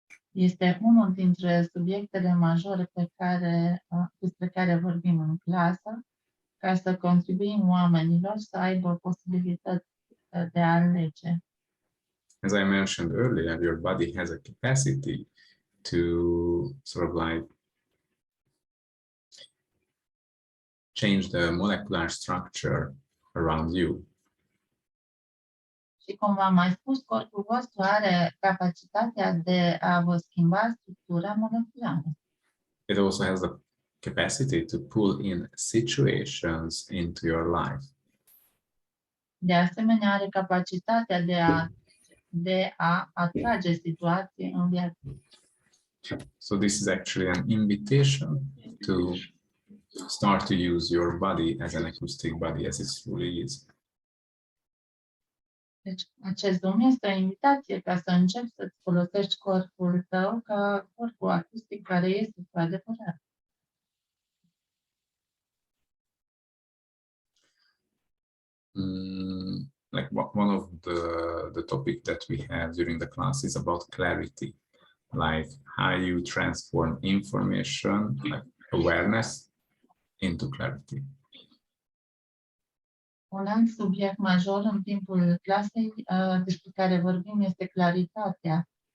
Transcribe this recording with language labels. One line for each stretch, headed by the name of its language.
Romanian: Este unul dintre subiectele majore despre care vorbim în clasă, ca să contribuim oamenilor să aibă posibilități de a alege.
English: As I mentioned earlier, your body has a capacity to sort of like change the molecular structure around you.
Romanian: Și cum v-am mai spus, corpul vostru are capacitatea de a vă schimba structura moleculară.
English: It also has the capacity to pull in situations into your life.
Romanian: De asemenea, are capacitatea de a atrage situații în viață.
English: So this is actually an invitation to start to use your body as an acoustic body as it truly is.
Romanian: Deci, acest drum este o invitație ca să începi să-ți folosești corpul tău ca corpul acustic care este cu adevărat.
English: Like one of the topic that we have during the class is about clarity, like how you transform information, like awareness, into clarity.
Romanian: Un alt subiect major în timpul clasei despre care vorbim este claritatea.